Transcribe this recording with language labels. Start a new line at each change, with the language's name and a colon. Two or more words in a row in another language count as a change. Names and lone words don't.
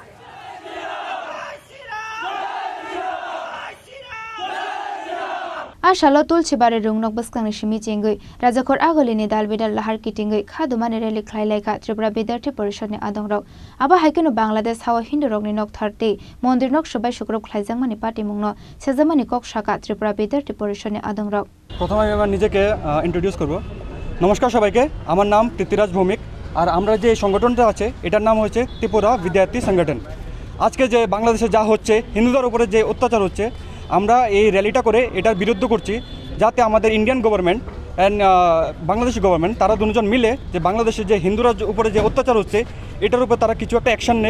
Kok Borok: Ashalo tulchi bare rungnok baskangni shimi chengui Rajakhor agolini dalbidal lahar kitingui khadumani rally khlailaika Tripura Vidyarthi Porishoni adongrok aba haikeno Bangladesh hawa Hindu rokni nok 30 mondir nok sobai sukrop khlaijangmani party mungno sejamani kok shaka Tripura Vidyarthi Porishoni adongrok
Bangla: প্রথমে আমি আমার নিজেকে ইন্ট্রোডিউস করব। নমস্কার সবাইকে, আমার নাম পৃথ্বীরাজ ভৌমিক আর আমরা যে সংগঠনটা আছে এটার নাম হচ্ছে ত্রিপুরা বিদ্যার্থী সংগঠন। আজকে যে বাংলাদেশে যা হচ্ছে হিন্দুদের উপরে যে অত্যাচার হচ্ছে আমরা এই র্যালিটা করে এটার বিরুদ্ধে করছি যাতে আমাদের
English: Indian government and Bangladeshi government
Bangla: তারা দুজন মিলে যে বাংলাদেশের যে হিন্দুরা উপরে যে অত্যাচার হচ্ছে এটার উপর তারা কিছু একটা অ্যাকশন নেক।